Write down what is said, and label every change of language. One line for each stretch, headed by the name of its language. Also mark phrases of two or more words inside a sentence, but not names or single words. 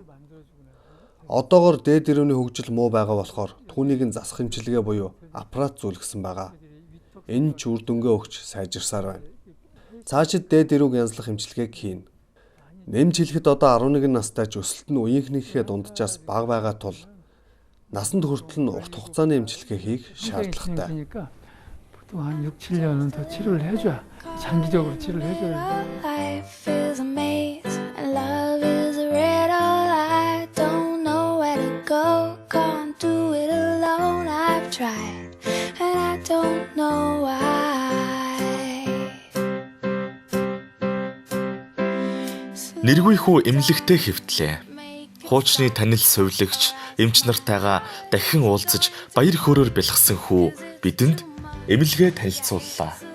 Mongolian: Одоогоор дээд ирүүний хөгжил муу байгаа болохоор түүнийг нь засах хэмжлэгээ буюу аппарат зүйлгсэн байгаа. Энэ ч үр дүнгээ өгч сайжирсаар байна. Цаашид дээд ирүүг янзлах хэмжлэгийг хийнэ. Нэмж хэлэхэд одоо 11 настай ч өсөлт нь үеийнхнийхээ дунджаас бага байгаа тул насанд хүртэл нь урт хугацааны эмчилгээ хийх шаардлагатай.
Korean: 그러니까 보통 한 6, 7년은 더 치료를 해줘야 장기적으로 치료를 해줘야
English: Life is a maze and love is a riddle. I don't know where to go, can't do it alone. I've tried and I don't know why.
Mongolian: Нэргүй хүү эмнэлэгтэй хэвтлээ. Хуучны танил сувилагч эмч нартайгаа дахин уулзаж баяр хөөрөөр бэлгсэн хүү бидэнд эмнэлгээ танилцууллаа.